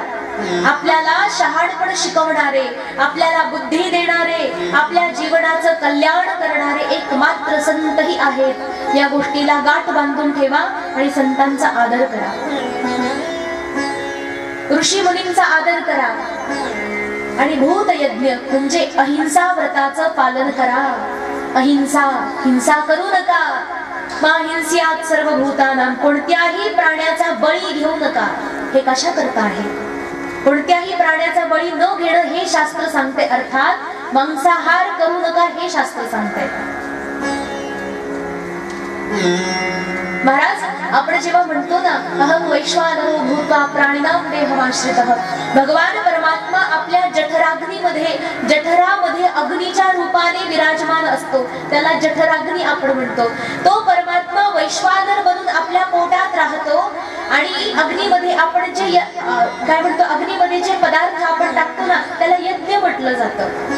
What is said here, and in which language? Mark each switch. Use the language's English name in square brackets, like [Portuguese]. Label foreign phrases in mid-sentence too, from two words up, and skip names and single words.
[Marathi] आपल्याला शहाणपण शिकवणारे, आपल्याला बुद्धी देणारे, आपल्या जीवनाचं कल्याण करणारे एकमात्र संतही आहेत. या गोष्टीला गाठ बांधून ठेवा आणि संतांचा आदर करा. ऋषी मुनींचा आदर करा आणि भूत यज्ञ म्हणजे अहिंसा व्रताचं पालन करा. अहिंसा, हिंसा करू नका. [Sanskrit] मा हिंस्यात् सर्वभूतानां, [Marathi] कोणत्याही प्राण्याचा बळी घेऊ नका. हे कशा करता आहे? कोणत्याही प्राण्याचा बळी न घेणं हे शास्त्र सांगते. अर्थात मांसाहार करू नका हे शास्त्र सांगते. महाराज, आपण जेव्हा म्हणतो ना [Sanskrit] अहं वैश्वानरो भूत्वा प्राणिनां देहमाश्रितः, [Marathi] भगवान परमात्मा आपल्या जठरामध्ये अग्नीच्या रूपाने विराजमान असतो. त्याला जठराग्नी आपण म्हणतो. तो परमात्मा वैश्वानर बनून आपल्या पोटात राहतो आणि अग्नीमध्ये आपण जे काय म्हणतो, अग्नीमध्ये जे पदार्थ आपण टाकतो ना त्याला यज्ञ म्हटलं जातं.